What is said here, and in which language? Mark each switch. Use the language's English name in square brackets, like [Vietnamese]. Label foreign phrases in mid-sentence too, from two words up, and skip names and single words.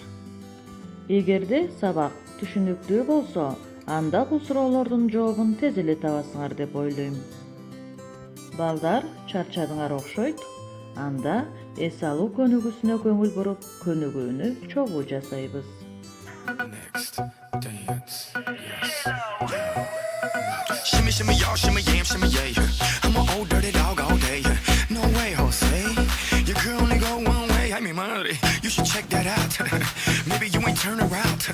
[Kyrgyz] Эгерде сабак түшүнүктүү болсо, анда бул суроолордун жообун тез эле табасыңар деп ойлойм. Балдар, чарчадыңар окшойт. Анда эс алуу көнүгүүсүнө көңүл буруп, көнүгүүнү чогуу жасайбыз. [English] Shimmy, shimmy, y'all, shimmy, yam, shimmy, yeah. I'm an old dirty dog all day. No way, Jose. Your girl only go one way. I mean, money. You should check that out. Maybe you ain't turn around.